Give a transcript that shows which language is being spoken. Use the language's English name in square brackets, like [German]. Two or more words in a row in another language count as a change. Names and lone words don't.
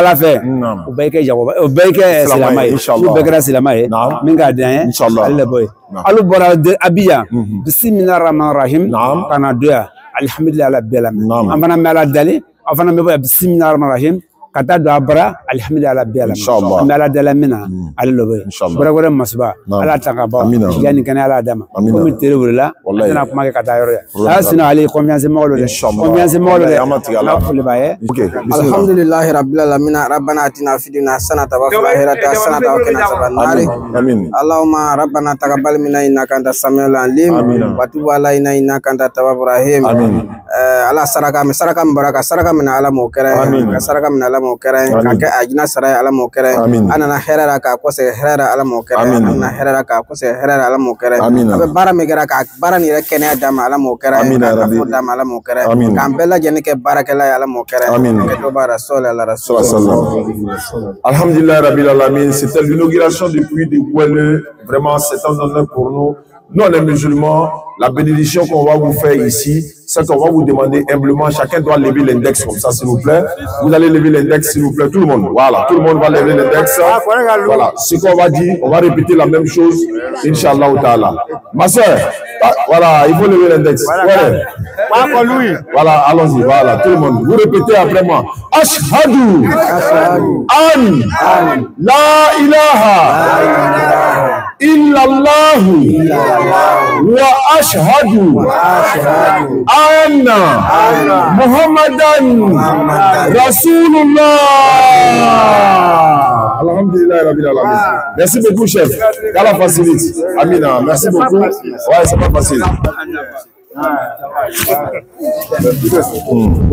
[Bambara] ala fɛ o bɛɛ kɛ jagoba o bɛɛ kɛ silamɛ ye n'u bɛɛ kɛra silamɛ ye min ka di an ye ale le b'o ye alu bɔra abiya [Arabic] بسم الله الرحمن الرحيم [Bambara] ka na don yan alihamdulilayi ala bɛɛ la an fana bɛ ala dali aw fana bɛ bɔ [Arabic] بسم الله الرحمن الرحيم [Bambara] ka taa don a bara alihamdulilayi ala bɛɛ la an bɛ ala dala min na ale le b'o ye wɛrɛ masuba ala ta ka ban yanni kɛnɛ ala d'a ma komi tere wulila a tɛna kuma kɛ ka taa yɔrɔ ye ala sinna ale ye confiance mɔgɔ dɔ de confiance mɔgɔ dɔ de ala foli b'a ye [Arabic] الحمد لله رب العالمين ربنا آتنا في الدنيا حسنة وفي الآخرة حسنة وقنا عذاب النار اللهم ربنا تقبل منا إنك أنت السميع العليم وتب علينا إنك أنت التواب الرحيم [Bambara] ala saraka min baraka saraka min ala mo kɛra ka saraka min ala mo kɛra ka kɛ ajina sara ye ala mo kɛra an nana hɛrɛ la ka kɔsɛ hɛrɛ ala mo kɛra an nana hɛrɛ la ka kɔsɛ hɛrɛ ala mo kɛra a bɛ baara min kɛra ka baara nin yɛrɛ kɛnɛya d'a ma ala mo kɛra ka fo d'a ma ala mo kɛra k'an bɛɛ lajɛlen kɛ baarakɛla ye ala mo kɛra ka dɔ b'a rasul ala rasul [Arabic] الحمد لله رب العالمين. [French] C'était l'inauguration du puits de Gouelle. Vraiment c'est un honneur pour nous. Nous, les musulmans, la bénédiction qu'on va vous faire ici, c'est qu'on va vous demander humblement, chacun doit lever l'index comme ça, s'il vous plaît. Vous allez lever l'index, s'il vous plaît, tout le monde. Voilà, tout le monde va lever l'index. Voilà, ce qu'on va dire, on va répéter la même chose, [Arabic] إن شاء الله تعالى. [French] Ma soeur, voilà, il faut lever l'index. Voilà, allons-y, voilà, tout le monde. Vous répétez après moi. [Arabic] أشهد أن لا إله إلا الله وأشهد أن محمدا رسول الله. الحمد لله رب العالمين. [French] Merci beaucoup, chef. Qu'Allah facilite. Amina, merci beaucoup. Ouais, c'est pas facile.